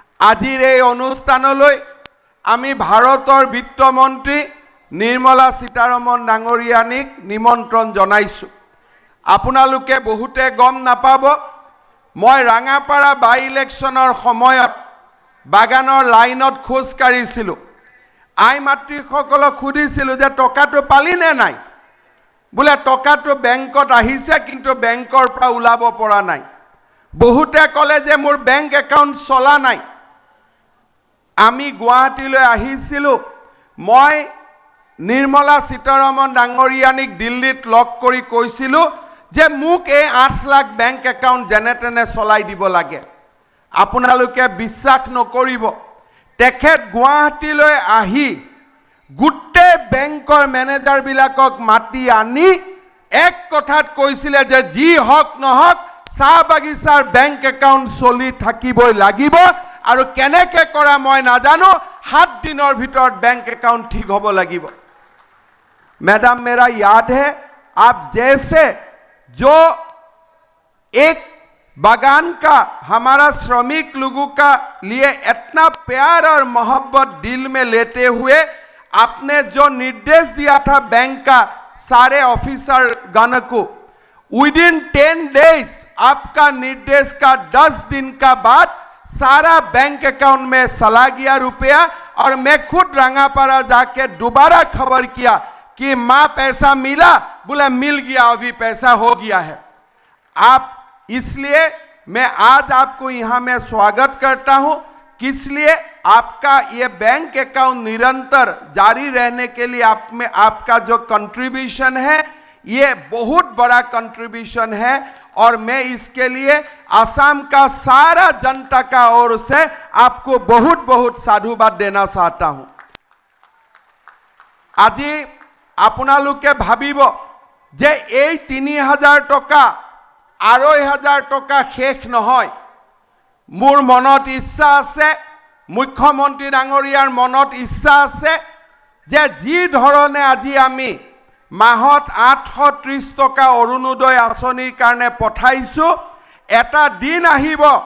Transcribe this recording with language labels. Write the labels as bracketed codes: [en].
[as] আজিৰ এই অনুষ্ঠানলৈ আমি ভাৰতৰ বিত্তমন্ত্ৰী নিৰ্মলা সীতাৰমণ ডাঙৰীয়ানীক নিমন্ত্ৰণ জনাইছোঁ। আপোনালোকে বহুতে গম নাপাব, মই ৰাঙাপাৰা বাই ইলেকশ্যনৰ সময়ত বাগানৰ লাইনত খোজ কাঢ়িছিলোঁ। আই মাতৃসকলক সুধিছিলোঁ যে টকাটো পালি নে নাই? বোলে টকাটো বেংকত আহিছে কিন্তু বেংকৰ পৰা ওলাব পৰা নাই। বহুতে ক'লে যে মোৰ বেংক একাউণ্ট চলা নাই। আমি গুৱাহাটীলৈ আহিছিলোঁ। মই নিৰ্মলা সীতাৰমণ ডাঙৰীয়ানীক দিল্লীত লগ কৰি কৈছিলোঁ যে মোক এই ৮ লাখ বেংক একাউণ্ট যেনে তেনে চলাই দিব লাগে। আপোনালোকে বিশ্বাস নকৰিব, তেখেত গুৱাহাটীলৈ আহি গোটেই বেংকৰ মেনেজাৰবিলাকক মাতি আনি এক কথাত কৈছিলে যে যি হওক নহওক চাহ বাগিচাৰ বেংক একাউণ্ট চলি থাকিবই লাগিব আৰু কেনেকৈ কৰা মই নাজানো, 7 দিনৰ ভিতৰত বেংক একাউণ্ট ঠিক হ'ব লাগিব। [hi] मैडम, मेरा याद है आप जैसे जो एक बागान का हमारा श्रमिक लोगों का लिए इतना प्यार और मोहब्बत दिल में लेते हुए आपने जो निर्देश दिया था बैंक का सारे ऑफिसर गण को, [en] within 10 days [hi] आपका निर्देश का 10 दिन का बाद सारा बैंक अकाउंट में चला गया रुपया। और मैं खुद रंगापारा जाके दोबारा खबर किया कि माँ पैसा मिला? बोला मिल गया, अभी पैसा हो गया है। आप इसलिए मैं आज आपको यहाँ में स्वागत करता हूँ, किसलिए आपका ये बैंक अकाउंट निरंतर जारी रहने के लिए आप में आपका जो कंट्रीब्यूशन है ये बहुत बड़ा कंट्रीब्यूशन है और मैं इसके लिए असम का सारा जनता का ओर से आपको बहुत बहुत साधुवाद देना चाहता हूँ। [as] আজি আপোনালোকে ভাবিব যে এই ৩০০০ টকা ২৫০০ টকা শেষ নহয়। মোৰ মনত ইচ্ছা আছে, মুখ্যমন্ত্ৰী ডাঙৰীয়াৰ মনত ইচ্ছা আছে যে যি ধৰণে আজি আমি মাহত ৮৩০ টকা অৰুণোদয় আঁচনিৰ কাৰণে পঠাইছোঁ, এটা দিন আহিব